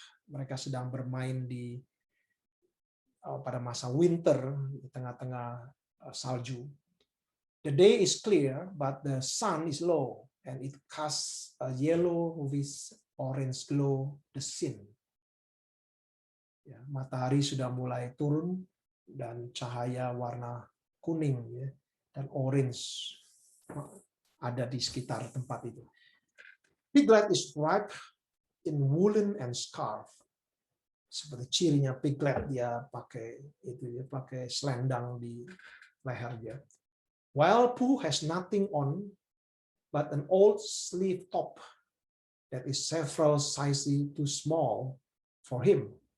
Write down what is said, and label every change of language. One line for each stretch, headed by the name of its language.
Indonesian: Mereka sedang bermain pada masa winter di tengah-tengah salju.
English: The day is clear, but the sun is low, and it casts a yellow with orange glow the scene.
Indonesian: Ya, matahari sudah mulai turun dan cahaya warna kuning ya, dan orange ada di sekitar tempat itu.
English: Piglet is wrapped in woolen and scarf.
Indonesian: Seperti cirinya Piglet, dia pakai selendang di lehernya.
English: While Pooh has nothing on but an old sleeve top that is several sizes too small for him.